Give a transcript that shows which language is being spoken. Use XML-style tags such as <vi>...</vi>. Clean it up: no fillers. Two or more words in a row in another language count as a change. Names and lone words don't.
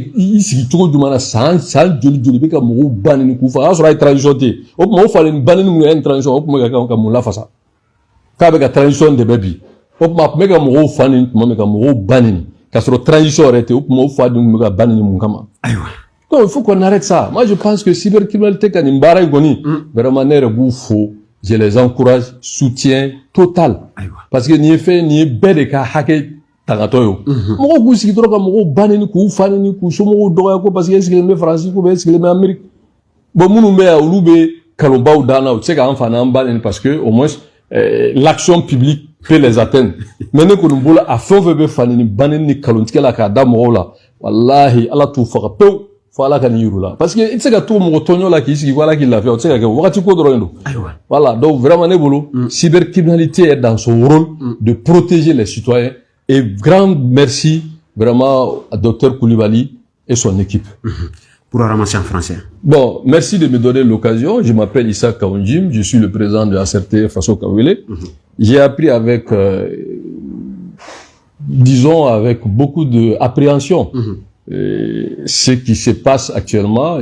<bm>i sigi cogo jumɛn na san joli i bɛ ka mɔgɔw ba ni k'u faga o y'a sɔrɔ a ye transition tɛ yen o tuma o falen ba ni mun ye transition o tun bɛ ka mun lafasa k'a bɛ ka transition de bɛ bi o tuma a tun bɛ ka mɔgɔw fa ni tuma min ka mɔgɔw ba ni k'a sɔrɔ transition yɛrɛ tɛ o tuma o fa ni tun bɛ ka ba ni mun kama</bm> <fr>donc il faut qu'on arrête ça moi je pense que cybercriminalité</fr> <bm>ka nin baara in kɔni vraiment ne yɛrɛ b'u fo</bm> <fr>je les encourage soutien total parce que</fr> <bm>nin ye fɛn nin ye bɛɛ de ka hakɛ tagatɔ ye mɔgɔw k'u sigi dɔrɔn ka mɔgɔw ba ni k'u fa ni k'u somɔgɔw dɔgɔya ko</bm> <fr>parce que</fr> <bm>e sigilen bɛ faransi ko bɛ e sigilen bɛ Amérique bon minnu bɛ yan olu bɛ kalonbaw d'an na u tɛ se k'an fa n'an ba ni</bm> <fr>parce que au moins l'action publique peut les atteindre mais</fr> <bm>ne kɔni bolo a fɛn o fɛn bɛ fa ni ba ni kalontigɛ la k'a da mɔgɔw la walahi ala t'u faga pewu fo ala ka nin yir'u la</bm> <fr>parce que</fr> <bm>i tɛ se ka to mɔgɔ tɔɲɔ la k'i sigi ko ala k'i lafiya o tɛ se ka kɛ wagati ko dɔrɔn de don</bm> <fr>voilà donc vraiment</fr> <bm>ne bolo</bm> <fr>cybercriminalité est dans son rôle de protéger les citoyens et grand merci vraiment à Dr Koulibaly et son équipe. Pour ramasser en français. Bon, merci de me donner l'occasion. Je m'appelle Issa Kaounjim, je suis le président de ACRT Faso Kawele. J'ai appris avec, disons, avec beaucoup d'appréhension ce qui se passe actuellement.</fr>